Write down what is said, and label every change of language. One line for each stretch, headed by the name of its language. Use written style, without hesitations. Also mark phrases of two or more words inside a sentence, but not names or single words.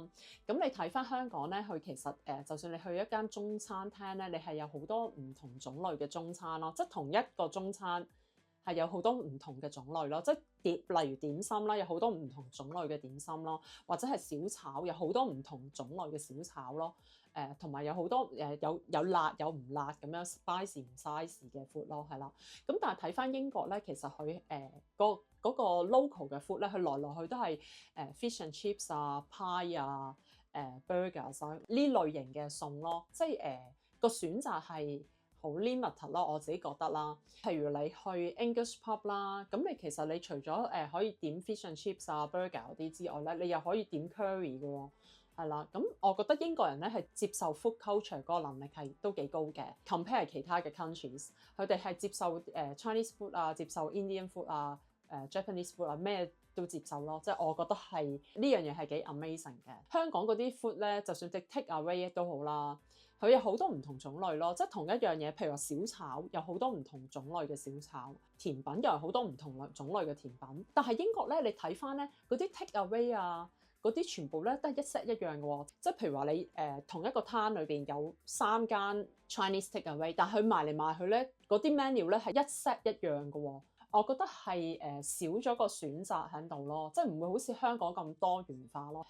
Cantonese: 咁你睇翻香港咧，佢其實就算你去一間中餐廳咧，你係有好多唔同種類嘅中餐咯，即係同一個中餐係有好多唔同嘅種類咯，即係例如點心啦，有好多唔同種類嘅點心咯，或者係小炒，有好多唔同種類嘅小炒咯。同埋有好多有辣有唔辣咁樣 spicy 唔 spicy 嘅 food 咯，係啦。咁但係睇翻英國咧，其實佢嗰個 local 嘅 food 咧，佢來去都係
English: fish and chips
Cantonese: 啊、pie 啊、burgers 啊呢類型嘅餸咯，即係個選擇係好 limit 咯，我自己覺得啦。譬如你去
English: English pub
Cantonese: 啦，咁你其實你除咗可以點
English: fish and chips
Cantonese: 啊、burger 嗰啲之外咧，你又可以點 curry 嘅喎。係啦，咁我覺得英國人咧係接受
English: food culture
Cantonese: 嗰個能力係都幾高嘅，compare 其他嘅 countries，佢哋係接受
English: Chinese food
Cantonese: 啊，接受
English: Indian food
Cantonese: 啊，
English: Japanese food
Cantonese: 啊，咩都接受咯。即係我覺得係呢樣嘢係幾 amazing 嘅。香港嗰啲 food 咧，就算即
English: take away
Cantonese: 都好啦，佢有好多唔同種類咯。即係同一樣嘢，譬如話小炒有好多唔同種類嘅小炒，甜品又有好多唔同種類嘅甜品。但係英國咧，你睇翻咧嗰啲
English: take away
Cantonese: 啊，嗰啲全部咧都係一 set 一樣嘅喎，即係譬如話你同一個攤裏邊有3間
English: Chinese takeaway，
Cantonese: 但係佢賣嚟賣去咧嗰啲 menu 咧係一 set 一樣嘅喎。我覺得係少咗個選擇喺度咯，即係唔會好似香港咁多元化咯。